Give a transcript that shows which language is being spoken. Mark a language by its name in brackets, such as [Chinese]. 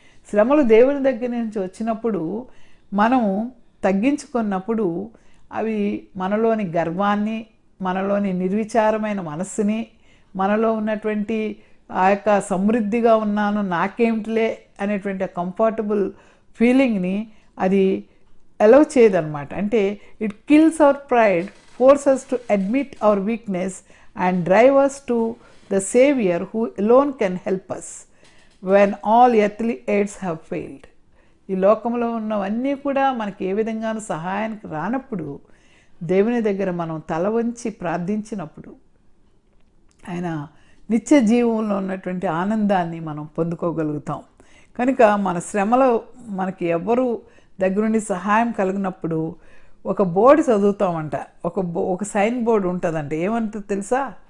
[Telugu] శ్రమలు దేవుని దగ్గర నుంచి వచ్చినప్పుడు మనము తగ్గించుకున్నప్పుడు అవి మనలోని గర్వాన్ని, మనలోని నిర్విచారమైన మనస్సుని, మనలో ఉన్నటువంటి ఆ యొక్క సమృద్ధిగా ఉన్నాను నాకేమిటిలే అనేటువంటి కంఫర్టబుల్ ఫీలింగ్ని అది అలౌ చేయదన్నమాట. [English] అంటే it kills our pride, forces us to admit our weakness and drive us to the Savior who alone can help us when all earthly aids have failed. [Telugu] ఈ లోకంలో ఉన్నవన్నీ కూడా మనకి ఏ విధంగానూ సహాయానికి రానప్పుడు దేవుని దగ్గర మనం తల వంచి ప్రార్థించినప్పుడు ఆయన నిత్య జీవంలో ఉన్నటువంటి ఆనందాన్ని మనం పొందుకోగలుగుతాం. కనుక మన శ్రమలో మనకి ఎవరు దగ్గరుండి సహాయం కలిగినప్పుడు ఒక బోర్డు చదువుతామంట, ఒక సైన్ బోర్డు ఉంటుందంట. ఏమంటుంది తెలుసా?